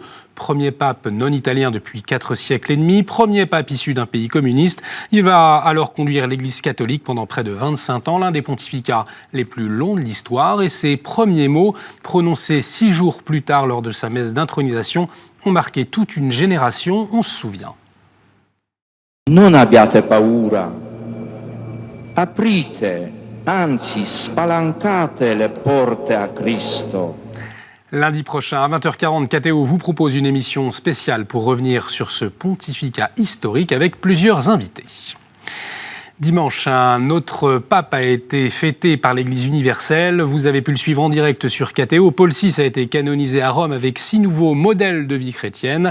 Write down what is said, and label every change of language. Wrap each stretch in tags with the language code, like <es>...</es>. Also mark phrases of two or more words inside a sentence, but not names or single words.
<fr>Premier pape non italien depuis 4 siècles et demi, premier pape issu d'un pays communiste. Il va alors conduire l'Église catholique pendant près de 25 ans, l'un des pontificats les plus longs de l'histoire. Et ses premiers mots, prononcés 6 jours plus tard lors de sa messe d'intronisation, ont marqué toute une génération, on se souvient.</fr> <it>Non abbiate paura, aprite, anzi spalancate le porte a Cristo.</it> <fr>Lundi prochain, à 20h40, KTO vous propose une émission spéciale pour revenir sur ce pontificat historique avec plusieurs invités. Dimanche, un autre pape a été fêté par l'Église universelle. Vous avez pu le suivre en direct sur KTO. Paul VI a été canonisé à Rome avec 6 nouveaux modèles de vie chrétienne.</fr>